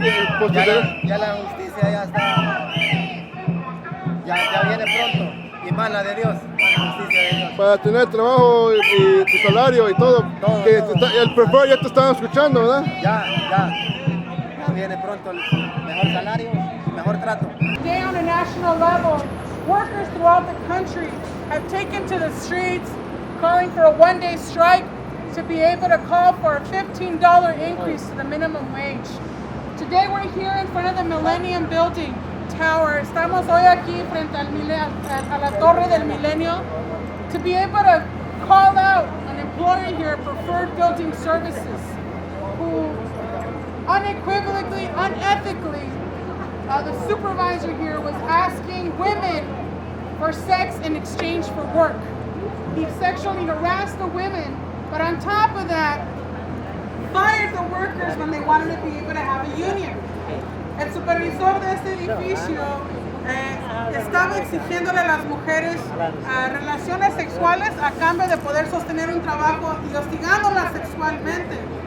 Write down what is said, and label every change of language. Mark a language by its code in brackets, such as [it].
[es] Ya la justicia ya está, ya viene pronto. Y más la de Dios, más la justicia de Dios. Para tener trabajo y tu salario y todo. El prefer ya te estaban escuchando, ¿verdad? Ya viene pronto el mejor salario y mejor trato. [en] Today on a national level, workers throughout the country have taken to the streets calling for a one-day strike to be able to call for a $15 increase to the minimum wage. Today we're here in front of the Millennium Building Tower. [es] Estamos hoy aquí frente a la Torre del Milenio [en] to be able to call out an employer here, Preferred Building Services, who unequivocally, unethically, the supervisor here was asking women for sex in exchange for work. He sexually harassed the women, but on top of that, fired the workers when they wanted to be able to have a union. [es] El supervisor de este edificio estaba exigiéndole a las mujeres relaciones sexuales a cambio de poder sostener un trabajo y hostigándolas sexualmente.